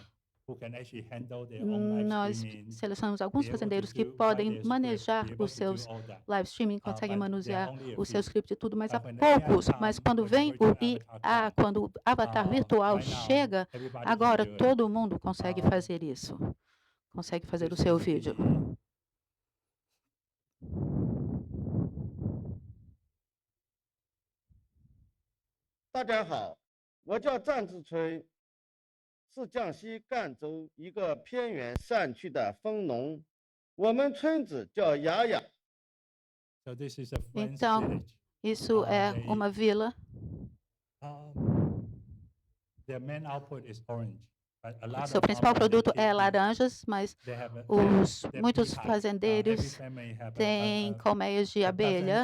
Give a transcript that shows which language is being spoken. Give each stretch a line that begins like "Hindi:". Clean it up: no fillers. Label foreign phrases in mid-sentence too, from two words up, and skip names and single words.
Portuguese: Nós selecionamos alguns fazendeiros que podem manejar os seus
English: live streaming,
Portuguese: conseguem manusear o seu script e tudo, mas há poucos. Mas quando vem o IA, quando o avatar virtual chega, agora todo mundo consegue fazer isso. Consegue fazer o seu vídeo.
Chinese: 大家好，我叫张志春，是江西赣州一个偏远山区的蜂农，我们村子叫雅雅。
Portuguese: Então, isso é uma vila. Seu principal produto é laranjas, mas muitos fazendeiros têm colmeias de abelha.